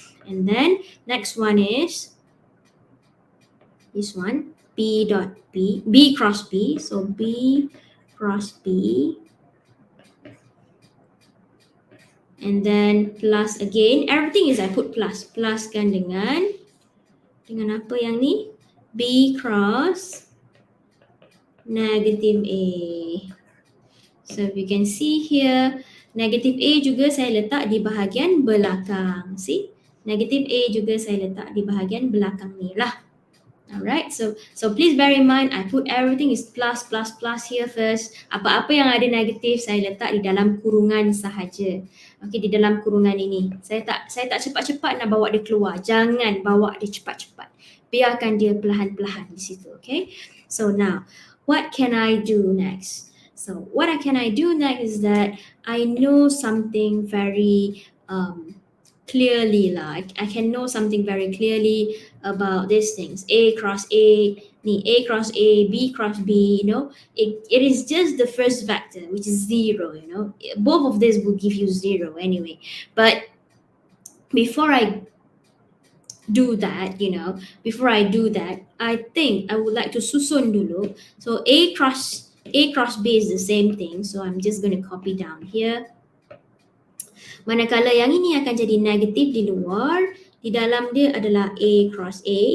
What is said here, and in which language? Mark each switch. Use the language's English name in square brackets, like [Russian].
[English] And then next one is this one, B cross B. So B cross B. and then plus again. Everything is I put plus. [Malay] Pluskan dengan apa yang ni? [English] B cross negative A. So if you can see here, negative A [Malay] juga saya letak di bahagian belakang. [English] See? [Malay] Negative A juga saya letak di bahagian belakang ni lah. [English] Alright, so please bear in mind I put everything is plus here first. [Malay] Apa-apa yang ada negatif saya letak di dalam kurungan sahaja. Okay, di dalam kurungan ini. Saya tak cepat-cepat nak bawa dia keluar. Jangan bawa dia cepat-cepat. Biarkan dia perlahan-perlahan di situ, okay? [English] So now, what can I do next? So what can I do next is that I know something very clearly [Malay] lah. [English] I can know something very clearly about these things. A cross A, A cross A, B cross B, you know. It is just the first vector, which is 0, you know. Both of these will give you 0 anyway. But before I do that, you know, I think I would like to [Malay] susun dulu. [English] So A cross B is the same thing. So I'm just going to copy down here. [Malay] Manakala yang ini akan jadi negatif di luar, di dalam dia adalah A cross A.